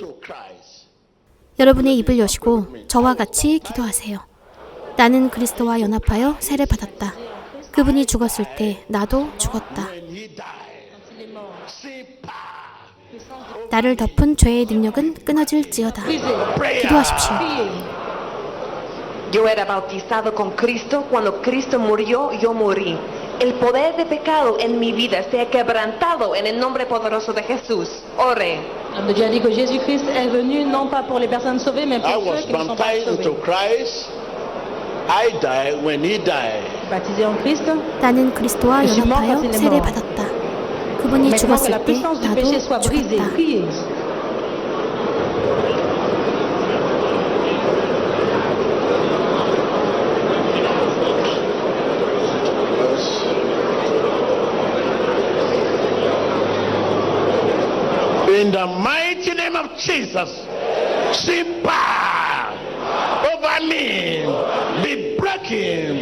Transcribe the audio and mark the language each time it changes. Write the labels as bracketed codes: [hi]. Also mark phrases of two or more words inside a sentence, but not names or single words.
[ko] 여러분의 입을 여시고 저와 같이 기도하세요. 나는 그리스도와 연합하여 세례받았다. 그분이 죽었을 때 나도 죽었다. 나를 덮은 죄의 능력은 끊어질지어다. 기도하십시오. [es] Yo era bautizado con Cristo. Cuando Cristo murió, yo morí. El poder de pecado en mi vida sea quebrantado en el nombre poderoso de Jesús. Ore. [fr] On a déjà dit que Jésus-Christ est venu non pas pour les personnes sauvées, mais [en] I [fr] pour [en] was [fr] ceux qui ne sont pas [en] baptized into [fr] sauvés. [en] Christ. I died when he died. [fr] Baptisé en Christ. [ko] 나는 그리스도와 연합하여 세례받았다. 그분이 [fr] Maintenant que la [ko] 죽었을 때 [fr] puissance du péché soit [ko] 나도 [fr] brisée, [ko] 죽었다. [fr] priez. [en] In the mighty name of Jesus, see power over me, be broken.